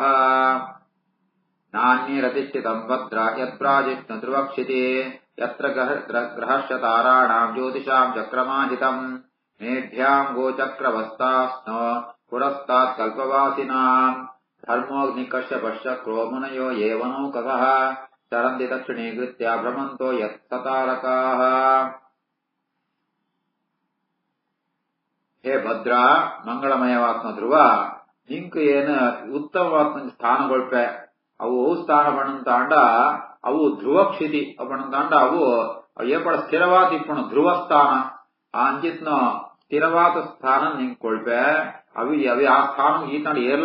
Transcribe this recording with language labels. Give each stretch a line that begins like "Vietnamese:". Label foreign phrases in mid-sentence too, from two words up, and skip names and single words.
Sanskrit: नान्यैरधिष्ठितम् भद्रा यत्प्राजिष्णु ध्रुवक्षिति यत्र ग्रहश्चताराणाम् ज्योतिषाम् चक्रमाहितम् मेढ्याम् गोचक्रवस्तास्नो पुरस्तात् कल्पवासिनाम्. धर्मोऽग्निकश्यपश्चक्रो मुनयो ये वनौकसः चरन्ति दक्षिणीकृत्य भ्रमन्तो यत्सतारकाः. हे भद्रा
Tulu: ಮಂಗಳಮಯವಾತ್ಮ ಧ್ರುವ, ನಿಂಕ ಏನು ಉತ್ತಮವಾತ್ಮ ಸ್ಥಾನಗೊಳ್ಪೆ ಅವು ಸ್ಥಾನ ಪಣಂತಾಂಡ ಅವು ಧ್ರುವಕ್ಷಿತಿ ಪಣಂತಾಂಡ ಅವು ಏಪಡ ಸ್ಥಿರವಾದ ಇಪ್ಪಣ ಧ್ರುವ ಸ್ಥಾನ ಆ ಅಂಚಿತ್ನ ಸ್ಥಿರವಾದ ಸ್ಥಾನ ನಿಂಗೆ ಕೊಳ್ಪೆ ಅವಿ ಅವಿ ಆ ಸ್ಥಾನ ಈತಂಡ ಏರ್ಲ